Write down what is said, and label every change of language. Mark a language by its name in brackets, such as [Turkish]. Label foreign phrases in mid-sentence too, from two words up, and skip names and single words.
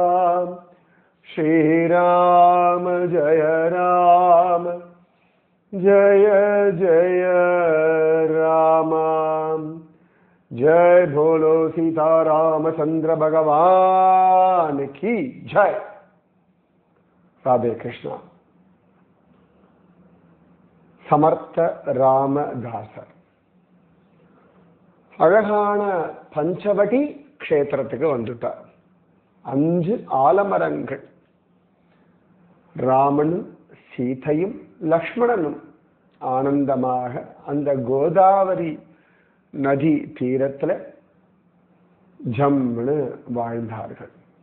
[Hindi] श्री राम जय जय राम। जय बोलो सीतारामचंद्र भगवान की जय। राधे कृष्णा। [Tamil] समर्थ रामदासர் அழகான பஞ்சவடி க்ஷேத்திரத்துக்கு வந்துட்டார். 5 ஆலமரங்கள், ராமனும் சீதையும் லக்ஷ்மணனும் ஆனந்தமாக அந்த கோதாவரி நதி தீரத்துல ஜம்னு வாழ்ந்தார்கள்.